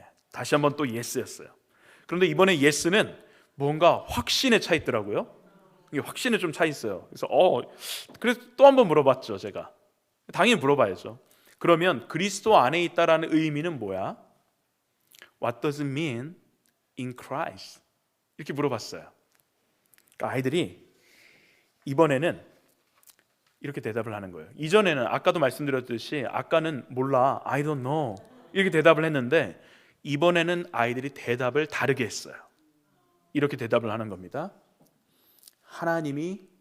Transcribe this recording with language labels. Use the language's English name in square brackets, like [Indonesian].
[Korean] 다시 한번 또 Yes였어요. 그런데 이번에 Yes는 뭔가 확신에 차 있더라고요. 이게 확신에 좀 차 있어요. 그래서 또 한번 물어봤죠, 제가. 당연히 물어봐야죠. 그러면 그리스도 안에 있다라는 의미는 뭐야? [English] What does it mean in Christ? [Korean] 이렇게 물어봤어요. 그러니까 아이들이 이번에는 이렇게 대답을 하는 거예요. 이전에는 아까도 말씀드렸듯이 아까는 몰라, [English] I don't know [Korean] 이렇게 대답을 했는데 이번에는 아이들이 대답을 다르게 했어요. 이렇게 대답을 하는 겁니다. 하나님이